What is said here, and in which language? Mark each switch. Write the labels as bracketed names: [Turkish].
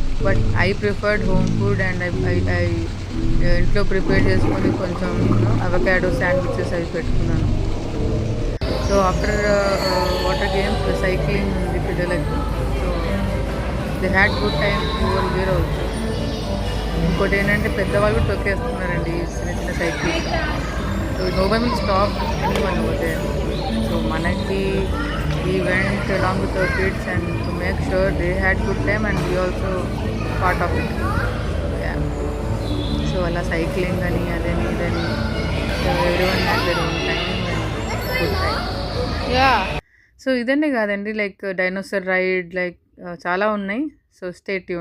[English] but I preferred home food and I [Telugu] ఇంట్లో prepare చేసుకొని కొంచెం అవకాడో శాండ్విచెస్ అవి పెట్టుకున్నాను. [English] so after water games cycling [Telugu] ఉంది పిల్లలకి. [English] So they had good time over here also. [Telugu] ఇంకోటి ఏంటంటే పెద్దవాళ్ళు కూడా తొక్కేస్తున్నారండి చిన్న cycling. [English] So no one will stop anyone over there. [Telugu] So మనకి [English] we went along with our kids and to make sure they had good time and we also part of it. Yeah. So [Telugu] ala cycling ani adani idani, [English] so everyone had their own time and good time. Yeah. [Telugu] So ఇదండి కాదండి like dinosaur ride like చాలా ఉన్నాయి. [English] So stay tune.